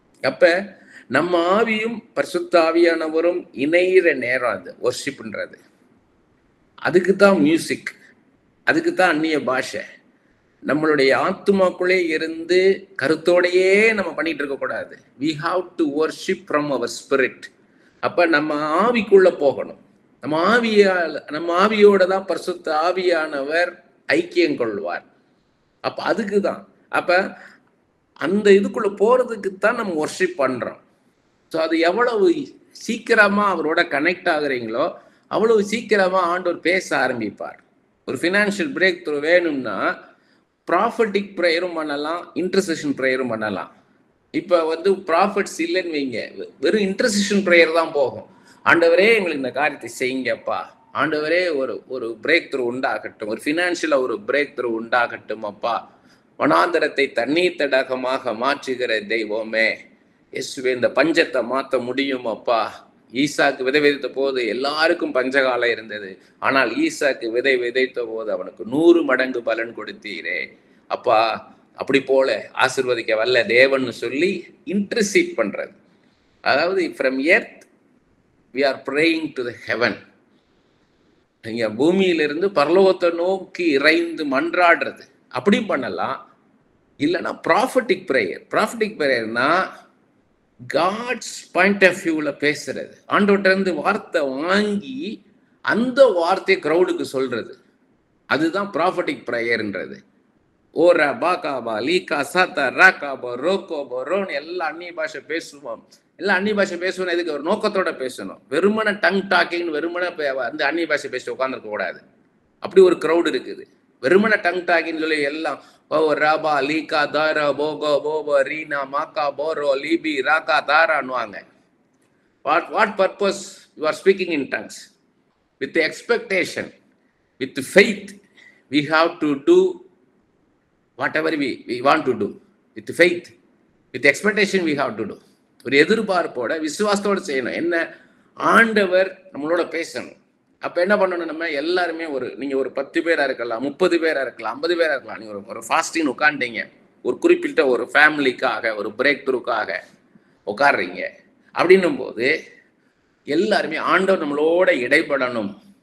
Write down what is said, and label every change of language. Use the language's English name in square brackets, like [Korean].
[Tamil] அப்ப நம்ம ஆவியும் பரிசுத்த ஆவியானவரும் இணையிற நேரம் அது வர்ஷிப்ன்றது. அதுக்கு தான் மியூசிக், அதுக்கு தான் அந்நிய பாஷை. நம்மளுடைய ஆத்துமாக்குள்ளே இருந்து கருத்தோடையே நம்ம பண்ணிட்டு இருக்க கூடாது. [English] we have to worship from our spirit. [Tamil] அப்ப நம்ம ஆவிக்குள்ள போகணும். நம்ம ஆவியோட தான் பரிசுத்த ஆவியானவர் ஐக்கியம் கொள்வார். அப்ப அதுக்கு தான், அப்ப அந்த இதுக்குள்ள போறதுக்கு தான் நம்ம வர்ஷிப் பண்றோம். ஸோ அது எவ்வளவு சீக்கிரமா அவரோட கனெக்ட் ஆகுறீங்களோ அவ்வளவு சீக்கிரமா ஆண்டவர் பேச ஆரம்பிப்பார். ஒரு ஃபினான்ஷியல் பிரேக் த்ரூ வேணும்னா ப்ராஃபட்டிக் ப்ரேயரும் பண்ணலாம், இன்டர்செஷன் ப்ரேயரும் பண்ணலாம். இப்போ ப்ராஃபிட்ஸ் இல்லைன்னு வைங்க, வெறும் இன்டர்செஷன் ப்ரேயர் தான் போகும். ஆண்டவரே எங்களுக்கு இந்த காரியத்தை செய்யுங்கப்பா, ஆண்டவரே ஒரு பிரேக் த்ரூ உண்டாகட்டும், ஒரு ஃபினான்ஷியலாக ஒரு பிரேக் த்ரூ உண்டாகட்டும் அப்பா, வனாந்தரத்தை தண்ணீர் தடாகமாக மாற்றுகிற தெய்வமே இயேசுவே, இந்த பஞ்சத்தை மாற்ற முடியும் அப்பா. ஈசாக்கு விதை விதைத்த போது எல்லாருக்கும் பஞ்சகாலம் இருந்தது, ஆனால் ஈசாக்கு விதை விதைத்த போது அவனுக்கு 100 மடங்கு பலன் கொடுத்தீரே அப்பா. அப்படி போல ஆசீர்வதிக்க வல்ல தேவன் சொல்லி இன்டர்சீட் பண்றது. அதாவது [English] From earth we are praying to the heaven. [Tamil] நீங்க பூமியிலிருந்து பரலோகத்தை நோக்கி இறைந்து மன்றாடுறது, அப்படி பண்ணலாம். இல்லைன்னா prophetic prayer. Prophetic ப்ரேயர்னா [English] God's point of வியூல [Tamil] பேசுறது, ஆண்டவர்கிட்ட இருந்து வார்த்தை வாங்கி அந்த வார்த்தையை கிரௌடுக்கு சொல்றது, அதுதான் ப்ராஃபட்டிக் ப்ரேயர்ன்றது. ஓ ரபா காபா லீகா சாத்தா ராகாபா ரோகோபோ ரோன் எல்லாம் அந்நிய பாஷை பேசுவோம். எல்லாம் அந்நிய பாஷை பேசணும், இதுக்கு ஒரு நோக்கத்தோட பேசணும். வெறுமனை டங் டாக்கிங், வெறுமனை அந்த அந்நிய பாஷை பேசி உட்காந்துருக்க கூடாது. அப்படி ஒரு கிரௌடு இருக்குது. வெறுமனை டங் டாக்கின்னு சொல்லி எல்லாம் ஓ Rafah Liga Tara Pogo Bobo Reena maca Boro லீபி Raaga தாரான்னுவாங்க. [English] What purpose you are speaking in tongues? With expectation, with faith, we have to do whatever we want to do. With faith, with expectation we have to do. [Tamil] ஒரு எதிர்பார்ப்போட விசுவாசத்தோட செய்யணும். என்ன, ஆண்டவர் நம்மளோட பேசணும். அப்ப என்ன பண்ணணும், நம்ம எல்லாருமே நீங்க ஒரு 10 பேரா இருக்கலாம், 30 பேரா இருக்கலாம், 50 பேரா இருக்கலாம். நீங்க ஒரு ஃபாஸ்டிங் உட்காந்துட்டீங்க, ஒரு குறிப்பிட்ட ஒரு ஃபேமிலிக்காக, ஒரு பிரேக் த்ரூக்காக உட்காடுறீங்க. அப்படின்னும் போது எல்லாருமே ஆண்டவர் நம்மளோட இடைப்படணும்,